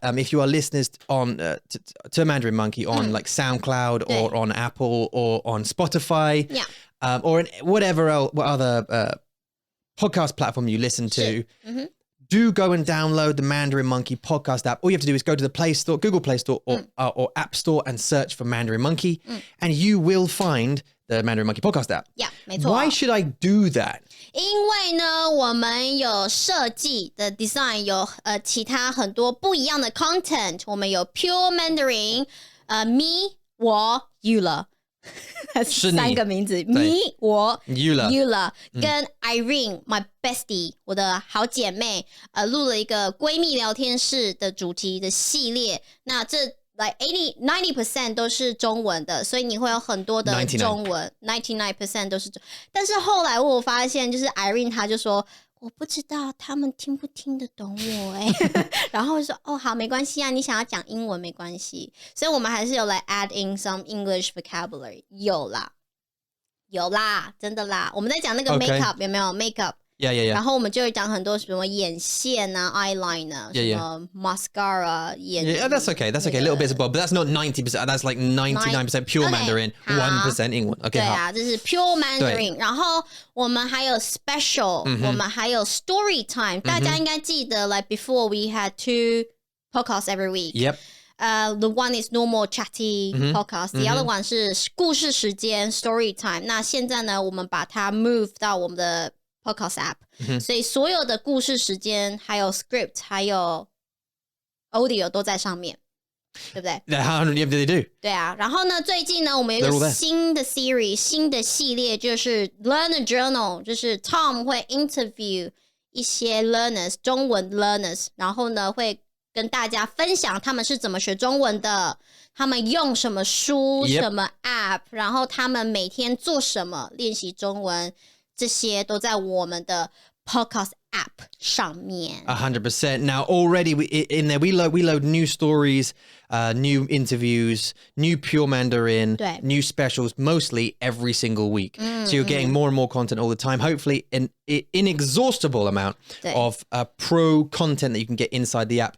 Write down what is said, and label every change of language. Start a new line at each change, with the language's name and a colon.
English: If you are listeners on to Mandarin Monkey on like SoundCloud or on Apple or on Spotify, or in whatever what other podcast platform you listen to, do go and download the Mandarin Monkey Podcast app. All you have to do is go to the Play Store, Google Play Store or App Store and search for Mandarin Monkey, and you will find the Mandarin Monkey Podcast app. Yeah,
Chinese: 没错。
English: Why should I do that?
Chinese: 因为呢，我们有设计的 design 有其他很多不一样的 content。我们有 Pure Mandarin， me 我 Eula，是你 3个名字 me 我 Eula 跟 Irene my bestie 我的好姐妹录了一个闺蜜聊天室的主题的系列。那这like 90% 都是中文的，所以你会有很多的中文 99% 都是中。但是后来我发现，就是 Irene 她就说我不知道他们听不听得懂我然后就说哦好没关系啊，你想要讲英文没关系，所以我们还是有来
English: add in some English vocabulary，
Chinese: 有啦真的啦，我们在讲那个 makeup 有没有 makeup。
English: Yeah.
Chinese: 然后我们就会讲很多什么眼线啊 eyeliner 什么 mascara 眼
English: Yeah, that's okay. A little bit of both, but that's not 90%. That's like 99% pure Mandarin, 1%
Chinese: 英文。
English: Okay,
Chinese: 对啊，这是 pure Mandarin。然后我们还有 special， 我们还有 story time。大家应该记得
English: like before we had 2 podcasts every week. Yep. The one is normal chatty podcast. The other one
Chinese: 是故事时间
English: story time.
Chinese: 那现在呢，我们把它 move 到我们的podcast app，所以所有的故事时间还有 script 还有 audio 都在上面，对不对？
English: How many do they do?
Chinese: 对啊，然后呢，最近呢，我们有一个新的 series， 新的系列就是 Learner Journal， 就是 Tom 会 interview 一些 learners， 中文 learners， 然后呢会跟大家分享他们是怎么学中文的，他们用什么书、什么 app， 然后他们每天做什么练习中文。这些都在我们的 podcast app 上面。
English: 100%. Now already in there we load new stories, new interviews, new pure Mandarin, new specials, mostly every single week. So you're getting more and more content all the time. Hopefully in inexhaustible amount of pro content that you can get inside the app.